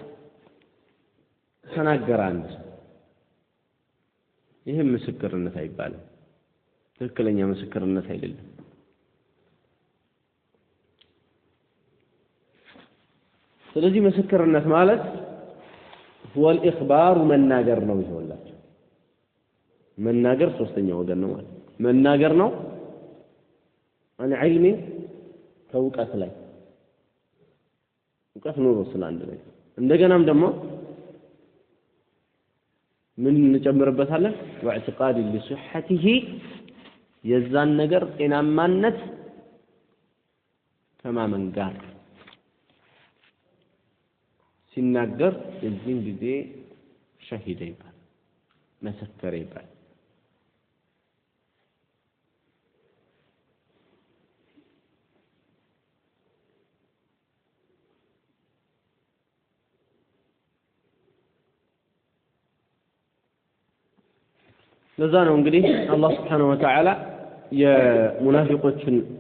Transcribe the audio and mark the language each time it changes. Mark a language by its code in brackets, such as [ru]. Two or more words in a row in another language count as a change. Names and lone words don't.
[am] ተናገረ አንድ ይሄም ምስክርነት አይባልም ትክክለኛ ምስክርነት አይደለም ስለዚህ ምስክርነት ማለት [ar] هو الإخبار [am] መናገር ነው ይሆንላችሁ መናገር ሶስተኛው ወገን ነው ማለት መናገር ነው [ar] عن علم [am] ከእውቀት ላይ እውቀት ኑሮ ስላንድ ላይ እንደገናም ደግሞ ምን እንጨምርበታለን [ar] واعتقاد لصحته [am] የዛን ነገር ጤናማነት ከማመን ጋር ሲናገር የዚህን ጊዜ ሸሂደ ይባል መሰከረ ይባል ለዛ ነው እንግዲህ አላህ [ar] سبحانه وتعالى [am] የሙናፊቆችን